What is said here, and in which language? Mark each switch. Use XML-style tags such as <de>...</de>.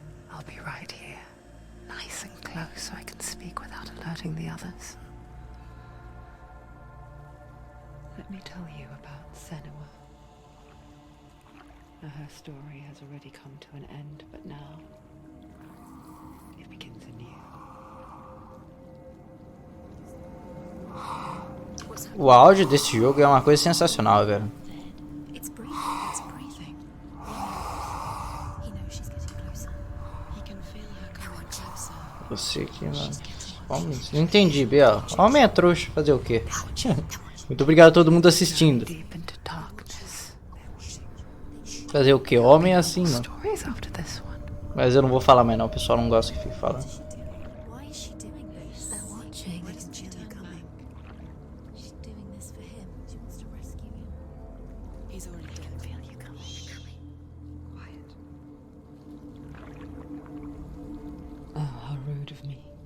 <en>I'll be right here, nice and close so I can speak without alerting the others. Let me tell you about Senua. Now, her story has already come to an end, but now it begins anew.</en> <pt>O áudio desse jogo é uma coisa sensacional, velho.</pt> <en>It's breathing. It's breathing. He knows she's getting closer. He can feel her coming closer.</en> <pt>Você aqui, mano. Vamos. Não entendi, Biel. Homem é trouxa, fazer o quê? Muito obrigado a todo mundo assistindo.</pt> <en>Deep into darkness.</en> <pt>Fazer o quê? Homem é assim, mano.</pt> <en>Stories after this one.</en> <pt>Mas eu não vou falar mais não, o pessoal não gosta que fique falando.</pt> <en>Why is she doing this? They're watching. Why doesn't she turn back? She's doing this for him. She wants to rescue him. He's already dead. I can feel you coming. Quiet. Oh, how rude of me.</en>